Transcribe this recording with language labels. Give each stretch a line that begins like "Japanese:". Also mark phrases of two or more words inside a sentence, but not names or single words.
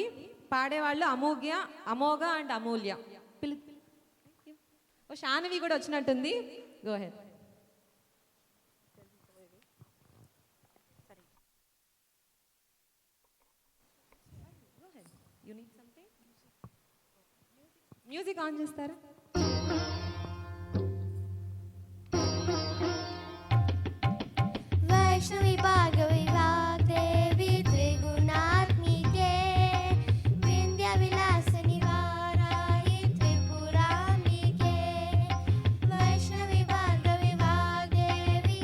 Telugu: పాడేవాళ్ళు అమోఘ అండ్ అమూల్య. ఓ శానవి కూడా వచ్చినట్టుంది.
English: go ahead.
Telugu: మ్యూజిక్ ఆన్ చేస్తారా?
Sanskrit: वैष्णवी भार्गवी वाग्देवी त्रिगुणात्मिके विंध्य विलास निवारायि त्रिपुराम्बिके वैष्णवी भार्गवी वाग्देवी